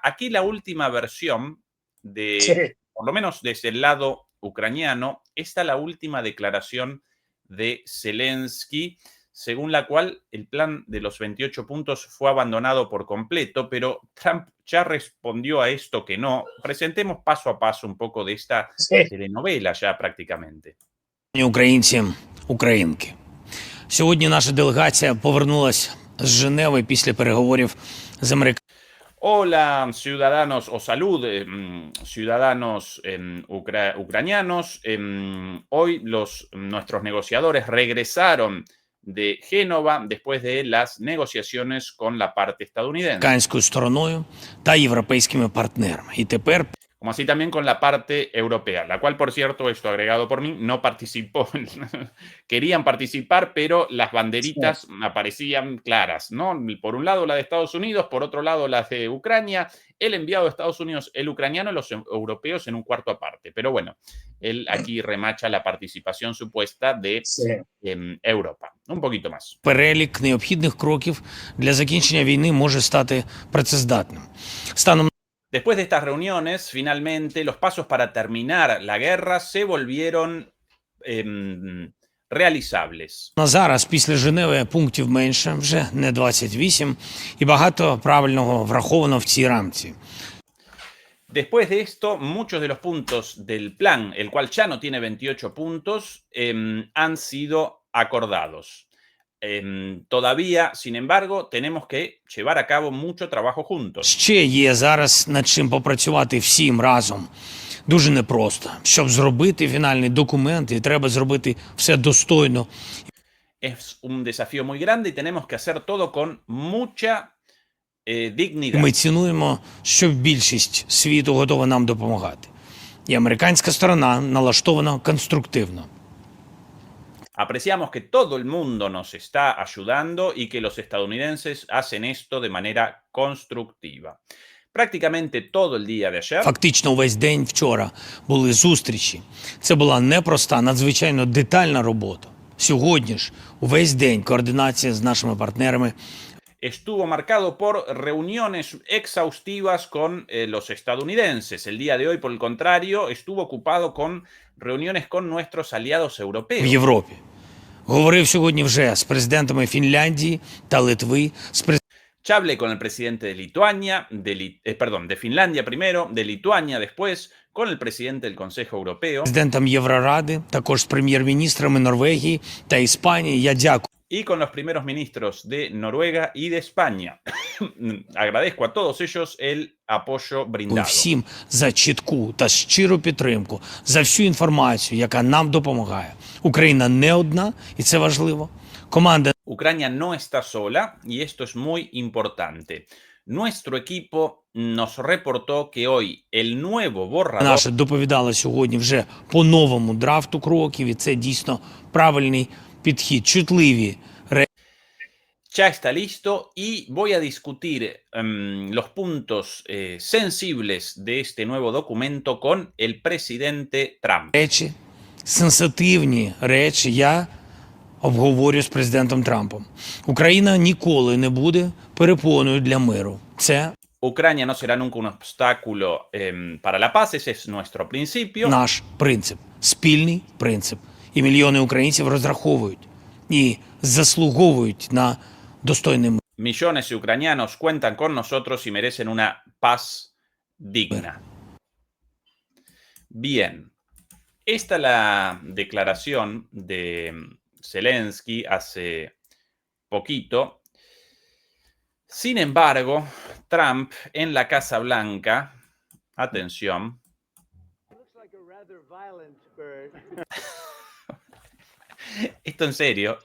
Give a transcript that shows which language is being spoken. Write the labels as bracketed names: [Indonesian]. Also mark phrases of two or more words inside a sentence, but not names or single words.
[Spanish] Aquí la última versión por lo menos desde el lado ucraniano, está la última declaración de Zelensky, según la cual el plan de los 28 puntos fue abandonado por completo, pero Trump ya respondió a esto que no. Presentemos paso a paso un poco de esta telenovela ya prácticamente. [Ukrainian] Українці, українки. Сьогодні наша делегація повернулася з Женеви після переговорів з американськими. [Spanish] Hola, ciudadanos, o salud, ciudadanos ucranianos. Hoy nuestros negociadores regresaron de Génova después de las negociaciones con la parte estadounidense. [Ukrainian] Американською стороною та європейськими партнерами. І тепер [Spanish] como así también con la parte europea, la cual, por cierto, esto agregado por mí, no participó. Querían participar, pero las banderitas aparecían claras, ¿no? Por un lado la de Estados Unidos, por otro lado la de Ucrania, el enviado de Estados Unidos, el ucraniano, los europeos en un cuarto aparte. Pero bueno, él aquí remacha la participación supuesta de Europa. Un poquito más. [Ukrainian] Перелік необхідних кроків для закінчення війни може стати працездатним. Станом [Spanish] Después de estas reuniones, finalmente, los pasos para terminar la guerra se volvieron realizables. [Ukrainian] на зараз після Женеви пунктів менше, вже не 28, і багато правильного враховано в цій рамці. [Spanish] Después de esto, muchos de los puntos del plan, el cual ya no tiene 28 puntos, han sido acordados. Todavía, sin embargo, tenemos que llevar a cabo mucho trabajo juntos. [Ukrainian] Ще є зараз над чим попрацювати всім разом. Дуже непросто. Щоб зробити фінальний документ, і треба зробити все достойно. [Spanish] Es un desafío muy grande y tenemos que hacer todo con mucha dignidad. [Ukrainian] Ми цінуємо, що більшість світу готова нам допомагати. І американська сторона налаштована конструктивно. [Spanish] Apreciamos que todo el mundo nos está ayudando y que los estadounidenses hacen esto de manera constructiva. Prácticamente todo el día de ayer [Ukrainian] Фактично увесь день вчора були зустрічі. Це була непроста, надзвичайно детальна робота. Сьогодні ж увесь день координація з нашими партнерами. [Spanish] estuvo marcado por reuniones exhaustivas con los estadounidenses. El día de hoy, por el contrario, estuvo ocupado con reuniones con nuestros aliados [Ukrainian] в [Spanish] europeos. [Ukrainian] Європі. Говорив сьогодні вже з президентами Фінляндії та Литви, з [Spanish] Ya hablé con el presidente de Lituania, de Finlandia primero, de Lituania después, con el presidente del Consejo Europeo [Ukrainian] президентом Євроради, також з прем'єр-міністрами Норвегії та Іспанії. Я дякую [Spanish] y con los primeros ministros de Noruega y de España. Agradezco a todos ellos el apoyo brindado. [Ukrainian] всім за чітку та щиру підтримку, за всю інформацію, яка нам допомагає. Україна не одна, і це важливо. Команда [Spanish] Ucrania no está sola y esto es muy importante. Nuestro equipo nos reportó que hoy el nuevo borrador [Ukrainian] наша доповідала сьогодні вже по новому драфту кроків, і це дійсно правильний підхід. Чутливі [Spanish] ya está listo y voy a discutir los puntos sensibles de este nuevo documento con el presidente Trump. [Ukrainian] речі, сенситивні речі я обговорю з президентом Трампом. Україна ніколи не буде перепоною для миру. Це [Spanish] Ucrania no será nunca un obstáculo para la paz, ese es nuestro principio. [Ukrainian] наш принцип, спільний принцип. І мільйони українців розраховують і заслуговують на достойний мир. [Spanish] Millones de ucranianos cuentan con nosotros y merecen una paz digna. Bien, esta es la declaración de Zelensky hace poquito. Sin embargo, Trump en la Casa Blanca, atención, esto en serio,